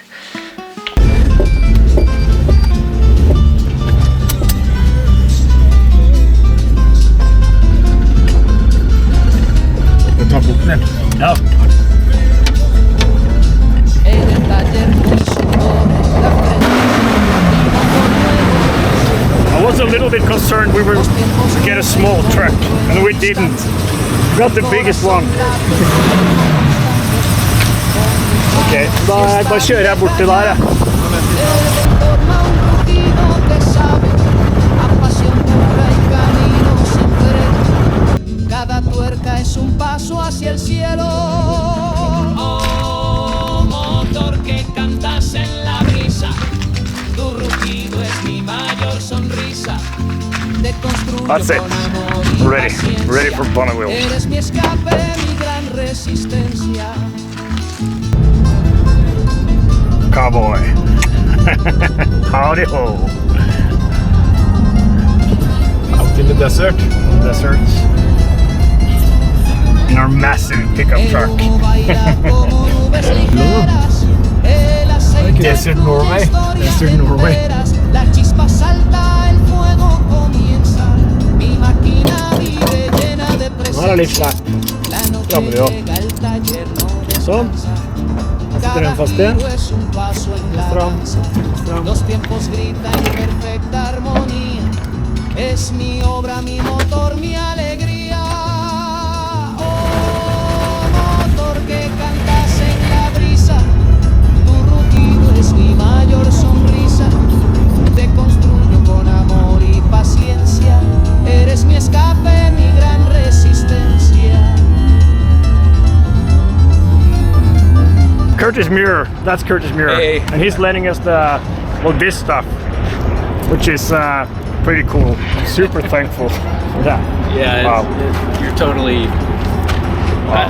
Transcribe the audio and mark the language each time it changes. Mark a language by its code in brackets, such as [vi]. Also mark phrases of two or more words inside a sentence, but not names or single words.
[en] No. I was a little bit concerned we were to get a small truck, and we didn't. We got the biggest one. [no] Okay, da kjører jeg bort til der, ja. [es] Cada tuerca es un paso hacia el cielo. Oh, motor que cantas en la brisa, tu rugido es mi mayor sonrisa. Te construyo [en] That's it. [es] con amor y [en] Ready. [es] paciencia. [en] Ready for Bonneville. [es] Eres mi escape, mi gran resistencia. [en] Cowboy. Howdy ho. Out in the desert. Deserts. In our massive pickup truck. Desert Norway. Desert Norway. [es] La chispa salta, el fuego comienza. Mi máquina vive llena de [no] Nå er det litt [es] presencia. [no] slapp. [es] La noche [no] Strammer jo. [es] llega, el taller no [no] Sånn. [es] descansa. [no] Setter den fast igjen. [es] Es un paso en la [no] Stram. [es] danza. [no] Stram. [es] Los tiempos gritan en perfecta armonía. Es mi obra, mi motor, mi alegría. Oh, motor que cantas en la brisa. Tu rugido es mi mayor sonrisa. Te construyo con amor y paciencia. Eres mi escape, mi gran resistencia. [en] Curtis Muir, that's Curtis Muir. Hey. And he's lending us this stuff, which is pretty cool. Super thankful for that. Yeah, Wow. you're totally. I